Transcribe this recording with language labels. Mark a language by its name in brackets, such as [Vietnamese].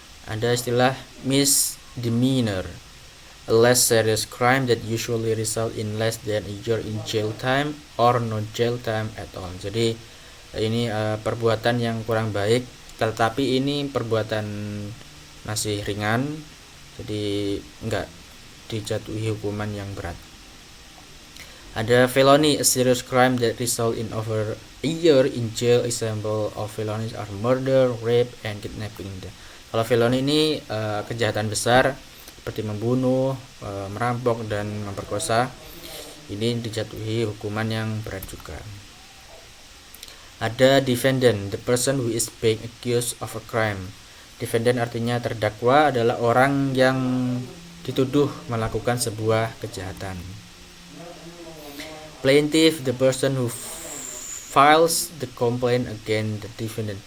[Indonesian] Ada istilah [English] misdemeanor, a less serious crime that usually result in less than a year in jail time or no jail time at all. [Indonesian] Jadi ini perbuatan yang kurang baik, tetapi ini perbuatan masih ringan, jadi enggak dijatuhi hukuman yang berat. [English] Ada felony, a serious crime that result in over a year in jail. Example of felonies are murder, rape, and kidnapping. [Indonesian] Kalau felony ini kejahatan besar seperti membunuh, merampok, dan memperkosa. Ini dijatuhi hukuman yang berat juga. [English] Ada defendant, the person who is being accused of a crime. [Indonesian] Defendant artinya terdakwa adalah orang yang dituduh melakukan sebuah kejahatan. [English] Plaintiff, the person who files the complaint against the defendant.